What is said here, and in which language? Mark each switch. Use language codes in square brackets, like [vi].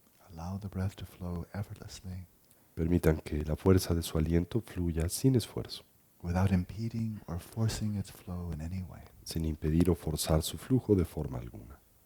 [en] Allow the breath to flow effortlessly, [es] Permitan que la fuerza de su aliento fluya sin esfuerzo, [en] without impeding or forcing its flow in any way. [es] sin impedir o forzar su flujo de forma alguna.